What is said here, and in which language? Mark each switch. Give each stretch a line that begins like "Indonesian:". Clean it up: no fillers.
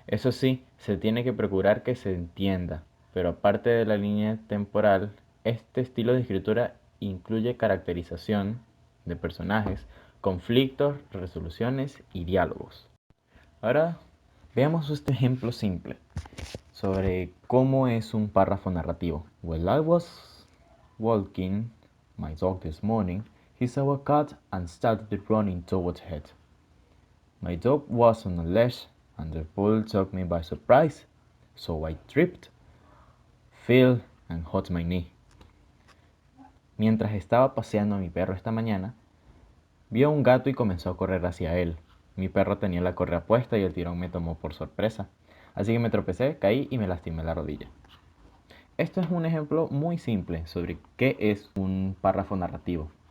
Spanish: Eso sí, se tiene que procurar que se entienda, pero aparte de la línea temporal, este estilo de escritura incluye caracterización de personajes, conflictos, resoluciones y diálogos. Ahora veamos este ejemplo simple sobre cómo es un párrafo narrativo.
English: While I was walking my dog this morning, he saw a cat and started running towards it. My dog was on a leash and the bull took me by surprise, so I tripped, fell and hurt my knee.
Spanish: Mientras estaba paseando a mi perro esta mañana, vio un gato y comenzó a correr hacia él. Mi perro tenía la correa puesta y el tirón me tomó por sorpresa. Así que me tropecé, caí y me lastimé la rodilla. Esto es un ejemplo muy simple sobre qué es un párrafo narrativo.